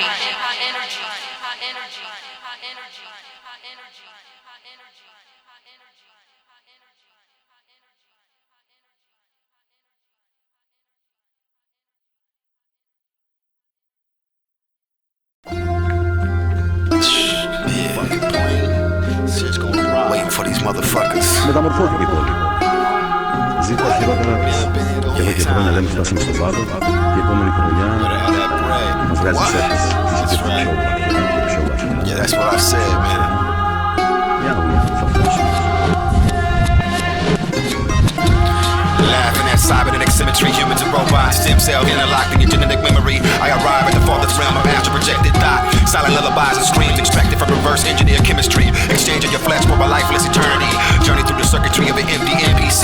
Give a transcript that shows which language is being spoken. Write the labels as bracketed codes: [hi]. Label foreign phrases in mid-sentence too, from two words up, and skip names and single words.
[en] High energy, high energy, high energy, high energy, high energy, high energy, high energy. Waiting for these motherfuckers. [el] Μεταμορφώθηκε η πόλη. Ζήτω τα χειρότερα της. Και εδώ και χρόνια λέμε φτάσαμε στο βάθο και η επόμενη χρονιά μας βγάζει σέφτες. [en] Yeah, that's what I said, man. [el] Για να δούμε θα φτάσουμε. [en] Laughing at cybernetics symmetry, humans and robots, stem cell interlocked in your genetic memory. I arrive at the farthest realm of astral projected thought. Silent lullabies and screams extracted from reverse engineered chemistry. Exchanging your flesh for a lifeless eternity. Journey through the circuitry of an empty NPC.